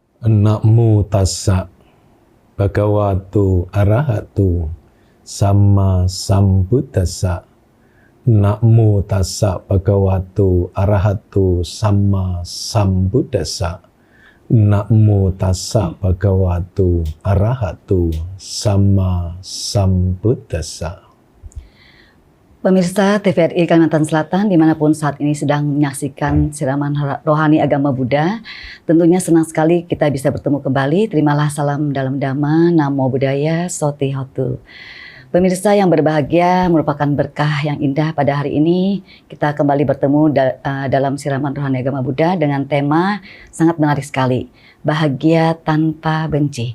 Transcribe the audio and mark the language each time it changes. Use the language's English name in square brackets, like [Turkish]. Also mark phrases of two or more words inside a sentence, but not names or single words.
[Pali] Namo tassa bhagavato arahato sama sambuddhassa. Namo tassa bhagavato arahato sama sambuddhassa. Namo tassa bhagavato arahato sama sambuddhassa. [Indonesian] Pemirsa TVRI Kalimantan Selatan dimanapun saat ini sedang menyaksikan siraman rohani agama Buddha, tentunya senang sekali kita bisa bertemu kembali. Terimalah salam dalam Dhamma, [Pali] Namo Buddhaya, Soti Hotu. [Indonesian] Pemirsa yang berbahagia, merupakan berkah yang indah pada hari ini kita kembali bertemu dalam siraman rohani agama Buddha dengan tema sangat menarik sekali, bahagia tanpa benci.